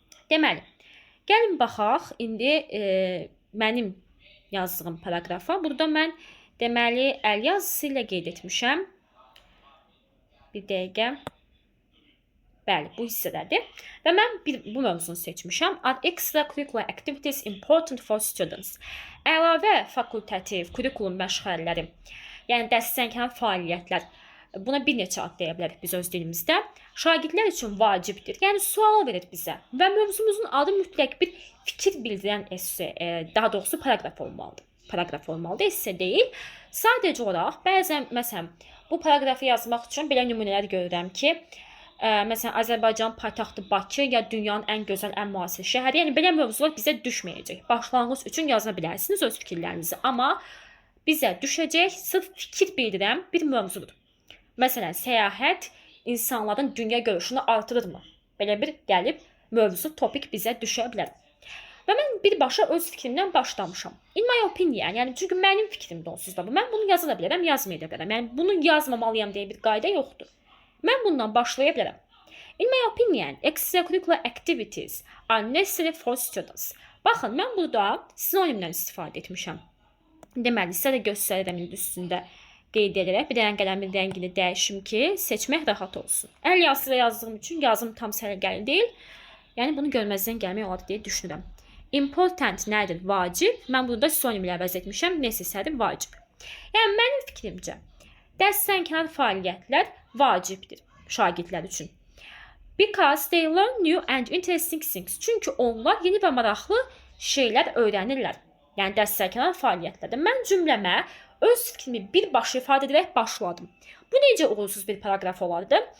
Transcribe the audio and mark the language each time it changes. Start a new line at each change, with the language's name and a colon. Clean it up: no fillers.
Azerbaijani: Deməli, gəlin baxaq indi mənim yazdığım paragrafa. Burada mən deməli əl yazısı ilə qeyd etmişəm. Bir dəqiqə. Bəli, bu hissədədir. Və mən bu mövzunu seçmişəm.
English: Are extracurricular activities important for students?
Azerbaijani: Əlavə fakultativ, kurikulum məşğələləri, yəni dəstəkləmə fəaliyyətlər. Buna bir neçə ad deyə bilərik biz öz dilimizdə. Şagirdlər üçün vacibdir. Yəni sual verir bizə və mövzumuzun adı mütləq bir fikir bildirən esse, daha doğrusu paragraf olmalıdır. Paragraf olmalıdır, esse deyil. Sadəcə olaraq bəzən məsələn bu paragrafı yazmaq üçün belə nümunələr görürəm ki, məsələn Azərbaycan paytaxtı Bakı ya dünyanın ən gözəl, ən müasir şəhəri. Yəni belə mövzular bizə düşməyəcək. Başlanğıc üçün yaza bilərsiniz öz fikirlərinizi, amma bizə düşəcək sırf fikir bildirən bir mövzudur. Məsələn, səyahət insanların dünya görüşünü artırırmı? Belə bir gəlib mövzu, topik bizə düşə bilər. Və mən birbaşa öz fikrimdən başlamışam.
English: In my opinion,
Azerbaijani: yəni çünki mənim fikrimdir onsuz da bu. Mən bunu yaza da bilərəm, yazmaya da bilərəm. Yəni bunu yazmamalıyam deyə bir qayda yoxdur. Mən bundan başlaya bilərəm.
English: In my opinion, extracurricular activities are necessary for students.
Azerbaijani: Baxın, mən burada sinonimdən istifadə etmişəm. Deməli, sizə də göstərirəm indi üstündə qeyd edərək. Bir dənə qələmin rəngini dəyişim ki, seçmək rahat olsun. Əl yazısıyla yazdığım üçün yazım tam səliqəli deyil. Yəni bunu görməzdən gəlmək olar deyə düşünürəm. Important nədir? Vacib. Mən burada sinonimlə əvəz etmişəm. Necessary vacib. Yəni mənim fikrimcə dəstəkləmə fəaliyyətlər vacibdir şagirdlər üçün.
English: Because they learn new and interesting things.
Azerbaijani: Çünki onlar yeni və maraqlı şeylər öyrənirlər. Yəni dəstəkləmə fəaliyyətlərdə. Mən cümləmə öz fikrimi birbaşa ifadə edərək başladım. Bu necə uğursuz bir paragraf olardı?